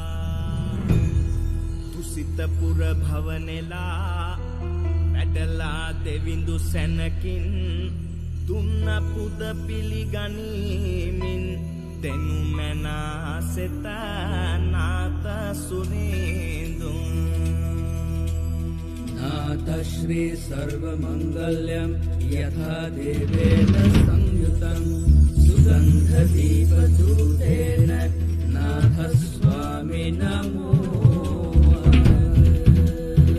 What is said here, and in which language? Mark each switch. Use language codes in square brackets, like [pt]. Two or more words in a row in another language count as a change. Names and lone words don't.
[si] තුසිත පුර භවනෙලා වැඩලා දෙවිඳු සැනකින් දුන්න පුද පිළිගනිමින් දෙනු මැනා සෙත නාත සුරින්දුන් [sa] नाथ श्री सर्वमंगल्यं यथा देवेन संयुतं सुगन्धदीपधूतेन नाथ स्वामी नमो